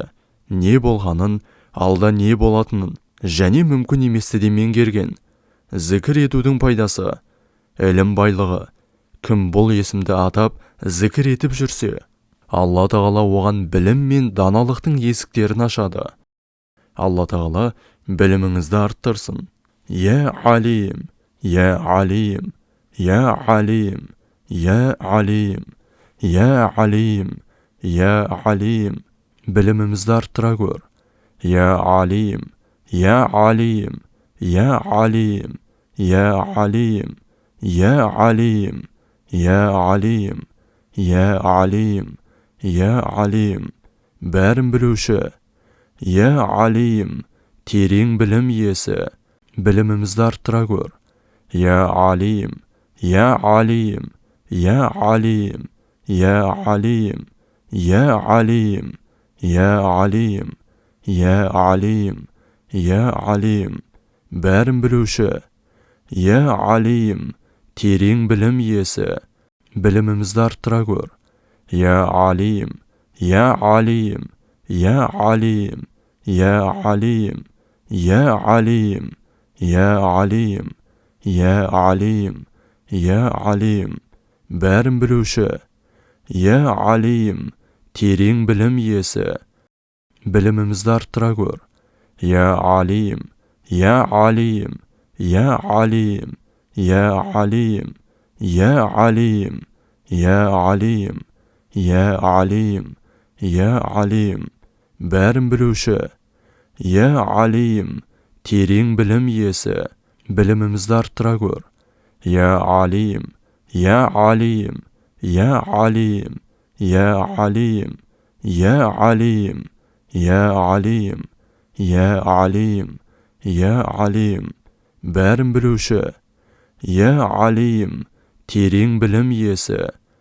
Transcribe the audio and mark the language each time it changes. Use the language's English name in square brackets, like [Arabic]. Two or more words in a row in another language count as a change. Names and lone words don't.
[Kazakh] Не болғанын, алда не болатынын, және мүмкін еместі де меңгерген. Зікір етудің пайдасы, ілім байлығы. Кім бұл есімді атап, зікір етіп жүрсе, Алла Тағала оған білім мен даналықтың есіктерін ашады. Алла Тағала біліміңізді арттырсын. [Arabic] يا عليم، يا عليم، يا عليم، يا عليم، يا عليم، يا عليم. [Kazakh] Білімімізді арттыра көр. [Arabic] يا عليم، يا عليم، يا عليم، يا عليم، يا عليم، يا عليم، يا عليم، يا عليم. [Kazakh] Бәрін білуші. [Arabic] يا عليم, [Kazakh] терең білім иесі. Білімімізді арттыра көр. [Arabic] يا عليم، يا عليم، يا عليم، يا عليم، يا عليم، يا عليم، يا عليم، يا عليم. [Kazakh] Бәрін білуші. [Arabic] يا عليم, [Kazakh] терең білім иесі. Білімімізді арттыра көр. [Arabic] يا عليم، يا عليم، يا عليم، يا عليم، يا عليم، يا عليم، يا عليم، يا عليم. [Kazakh] Бәрін білуші. [Arabic] يا عليم, [Kazakh] терең білім иесі. Білімімізді арттыра көр. [Arabic] يا عليم، يا عليم، يا عليم، يا عليم، يا عليم، يا عليم، يا عليم، يا عليم. [Kazakh] Бәрін білуші. [Arabic] يا عليم, [Kazakh] терең білім иесі. Білімімізді арттыра көр. [Arabic] يا عليم، يا عليم، يا عليم، يا عليم، يا عليم، يا عليم، يا عليم، يا عليم. [Kazakh] Бәрін білуші. [Arabic] يا عليم, [Kazakh] терең білім иесі.